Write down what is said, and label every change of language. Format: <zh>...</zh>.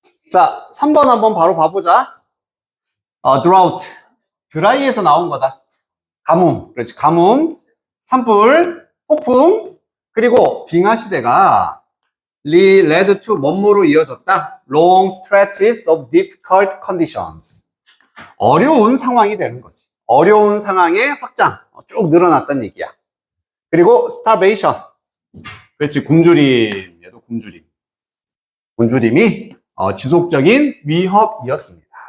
<ko>자, 3번 한번 바로 봐보자. drought. 드라이에서 나온 거다. 가뭄. 그렇지. 가뭄. 산불. 폭풍, 그리고 빙하 시대가</ko> <en>led to</en> <ko>뭐뭐로 이어졌다.</ko> <en>long stretches of difficult conditions.</en> <ko>어려운 상황이 되는 거지. 어려운 상황의 확장. 쭉 늘어났다는 얘기야. 그리고 starvation. 그렇지, 굶주림. 얘도 굶주림. 굶주림이 지속적인 위협이었습니다.</ko>